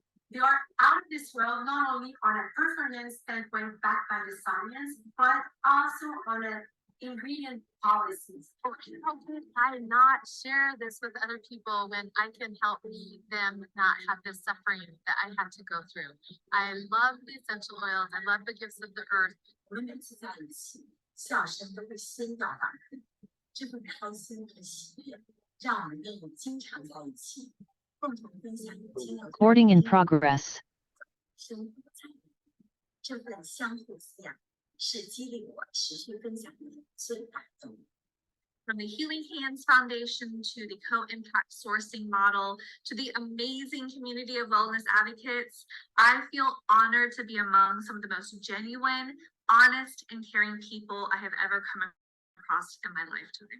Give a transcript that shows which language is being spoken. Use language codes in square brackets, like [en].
[en] They are out of this world, not only on a performance standpoint backed by the science, but also on an ingredient policies. How could I not share this with other people when I can help them not have this suffering that I had to go through? I love the essential oils. I love the gifts of the earth. [zh] 我们每次在一起，笑声都会先到达，这份开心和喜悦，让我们可以经常在一起，共同分享经历。 [en] Recording in progress. [zh] 生活在这份相互滋养，是激励我持续分享的最大动力。 [en] from the Healing Hands Foundation to the co-impact sourcing model to the amazing community of wellness advocates. I feel honored to be among some of the most genuine, honest, and caring people I have ever come across in my lifetime.